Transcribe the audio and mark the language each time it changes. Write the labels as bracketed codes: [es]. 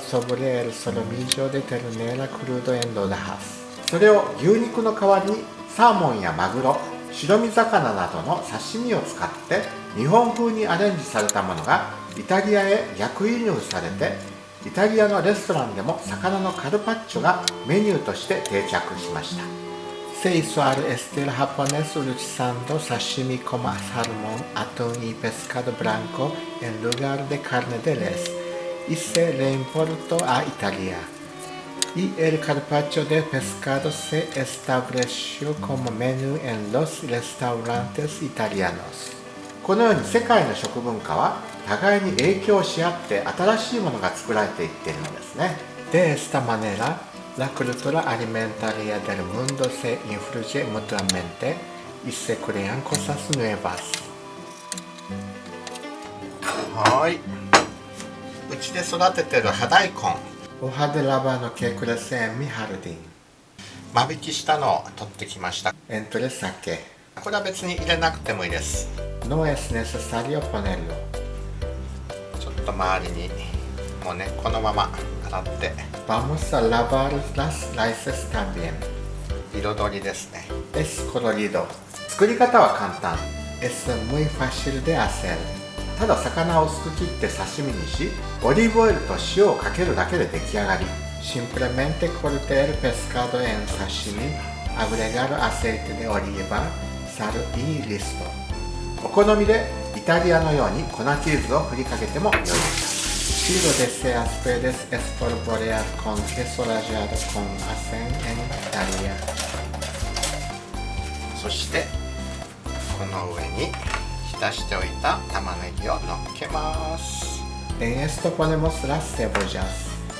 [es] sobre el solomillo de ternera crudo en rodajas。 [ja] それを牛肉の代わりにサーモンやマグロ、白身魚などの刺身を使って日本風にアレンジされたものがイタリアへ逆輸入されて、イタリアのレストランでも魚のカルパッチョがメニューとして定着しました。 [es] Se hizo al estilo japonés utilizando sashimi como salmón, atún y pescado blanco en lugar de carne de res y se reimportó a Italia。 Y el carpaccio de pescado se estableció como menú en los restaurantes italianos。 [ja] このように世界の食文化は互いに影響し合って新しいものが作られていっているのですね。 [es] De esta manera, la cultura alimentaria del mundo se influye mutuamente y se crean cosas nuevas。 [ja] はい。うちで育ててる葉大根。 [es] Hoja de rábano que crece en mi jardín。 [ja] 間引きしたのを取ってきました。 [es] Entre sake。 [ja] これは別に入れなくてもいいです。 [es] No es necesario ponerlo。 [ja] ちょっと周りにもうね、このまま洗って。 [es] Vamos a lavar las raíces también。 [ja] 彩りですね。 [es] Es colorido。 [ja] 作り方は簡単。 [es] Es muy fácil de hacer。 [ja] ただ魚を薄く切って刺身にし、オリーブオイルと塩をかけるだけで出来上がり。 [es] Simplemente corte el pescado en sashimi, agregar aceite de oliva, sal y listo。 [ja] お好みでイタリアのように粉チーズを振りかけても良いです。 [es] Si lo deseas puedes espolvorear con queso rallado con hacen en Italia。 [ja] そしてこの上に浸しておいた玉ねぎをのっけます。 [es] En esto ponemos las cebollas。